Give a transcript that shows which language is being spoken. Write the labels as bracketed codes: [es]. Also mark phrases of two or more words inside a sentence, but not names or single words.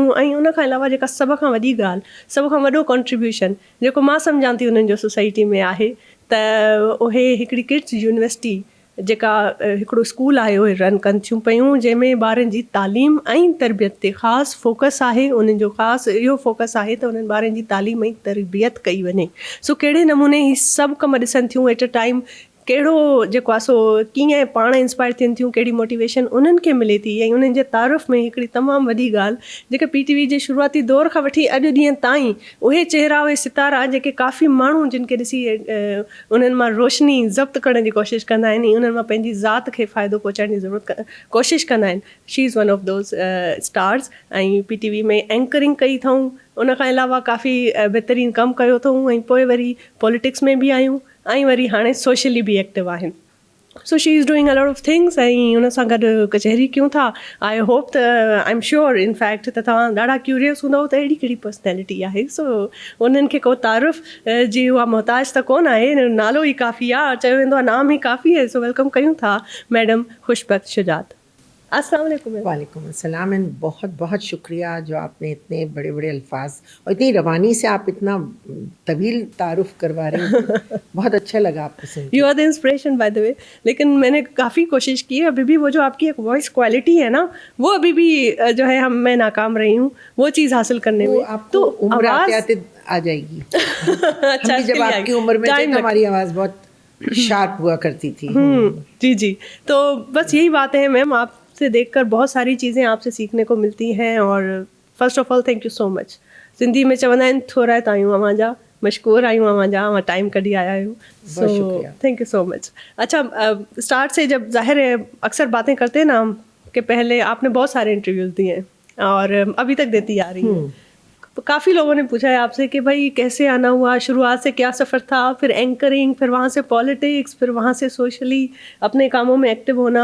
[sd] ऐं उन खां अलावा जेका सभ खां वॾी ॻाल्हि, सभ खां वॾो कॉन्ट्रीब्यूशन जेको मां सम्झां थी उन्हनि जो सोसाइटी में आहे, त उहे हिकिड़ी किड्स यूनिवर्सिटी जेका हिकिड़ो स्कूल आहे उहे रन कनि थियूं पियूं, जंहिंमें ॿारनि जी तालीम ऐं तरबियत ते ख़ासि फोकस आहे। उन्हनि जो ख़ासि इहो फोकस आहे त उन्हनि ॿारनि जी तालीम ऐं तरबियत कई वञे। सो कहिड़े नमूने ही सभु कम ॾिसनि थियूं [en] at a time, [sd] कहिड़ो जेको आहे सो कीअं पाण इंस्पायर थियनि थियूं, कहिड़ी मोटिवेशन उन्हनि खे मिले थी। ऐं उन्हनि जे तारीफ़ में हिकिड़ी तमामु वॾी ॻाल्हि जेके PTV जे शुरूआती दौर खां वठी अॼु ॾींहं ताईं उहे चहिरा, उहे सितारा जेके काफ़ी माण्हू जिन खे ॾिसी उन्हनि मां रोशनी ज़ब्त करण जी कोशिशि कंदा आहिनि, उन्हनि मां पंहिंजी ज़ात खे फ़ाइदो पहुचाइण जी ज़रूरत कोशिशि कंदा आहिनि। [en] she is one of those stars. [sd] ऐं PTV में एंकरिंग कई अथऊं, उन खां अलावा काफ़ी बहितरीनु कमु कयो अथऊं ऐं पोइ वरी पॉलिटिक्स में बि आहियूं ऐं वरी हाणे सोशली बि एक्टिव आहिनि। [en] so she is doing a lot of things [sd] ऐं उन सां गॾु कचहरी कयूं था। [en] I hope [sd] त [en] I am sure infact [sd] त तव्हां ॾाढा क्यूरियस हूंदव त अहिड़ी कहिड़ी पर्सनैलिटी आहे। सो उन्हनि खे को तारीफ़ जी उहा मोहताज त कोन आहे, नालो ई काफ़ी आहे, चयो वेंदो आहे नाम ई काफ़ी आहे। सो वेलकम कयूं था मैडम खुशबख्त शुजात। [ar] السلام عليكم. وعليكم السلام. [ur] एंड بہت بہت شکریہ جو آپ نے اتنے بڑے بڑے الفاظ اور اتنی روانی سے آپ اتنا طویل تعارف کروا رہے ہیں. بہت اچھا لگا آپکو سن. [en] you are the inspiration by the way. [ur] لیکن میں نے کافی کوشش کی ہے، ابھی بھی وہ جو آپ کی ایک [en] voice quality [ur] ہے نا، وہ ابھی بھی جو ہے میں ناکام رہی ہوں وہ چیز حاصل کرنے میں. تو عمر آتے آتے آ جائے گی. अच्छा, ہم بھی جب آپ کی عمر میں تھے تو ہماری آواز بہت شارپ ہوا کرتی تھی. جی جی. تو بس یہی بات ہے میم، آپ سے دیکھ کر بہت ساری چیزیں آپ سے سیکھنے کو ملتی ہیں. [en] और first of all thank you so much. [sd] सिंधी में चवंदा आहिनि थोरा तायूं अवां जा मशकूर आहियूं, अवां जा अवां टाइम कढी आया आहियो। [en] so thank you so much. [ur] اچھا، سٹارٹ سے جب ظاہر ہے اکثر باتیں کرتے ہیں نا ہم، کہ پہلے آپ نے بہت سارے انٹرویوز دیے ہیں اور ابھی تک دیتی آ رہی ہیں. کافی لوگوں نے پوچھا ہے آپ سے کہ بھائی کیسے آنا ہوا، شروعات سے کیا سفر تھا، پھر اینکرنگ، پھر وہاں سے پولیٹکس، پھر وہاں سے سوشلی اپنے کاموں میں ایکٹو ہونا.